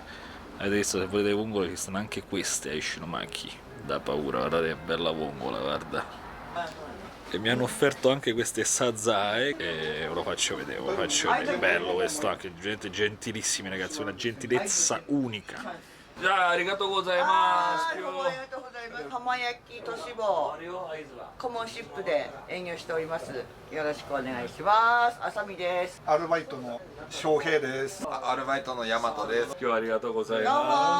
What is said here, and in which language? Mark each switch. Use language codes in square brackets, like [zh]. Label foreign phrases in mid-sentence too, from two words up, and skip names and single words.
[it] Avete visto, se volete vongole ci stanno anche queste a Ishinomaki, da paura, guardate che bella vongola, guarda. E mi hanno offerto anche queste sazae e ve lo faccio vedere, bello questo, anche gente gentilissimi ragazzi, una gentilezza unica. [ja] Ah, ありがとうございます. ありがとうございます。浜焼き都市房コモンシップで営業しております。よろしくお願いします。あさみです。アルバイトの翔平です。アルバイトの大和です。今日はありがとうございどうもま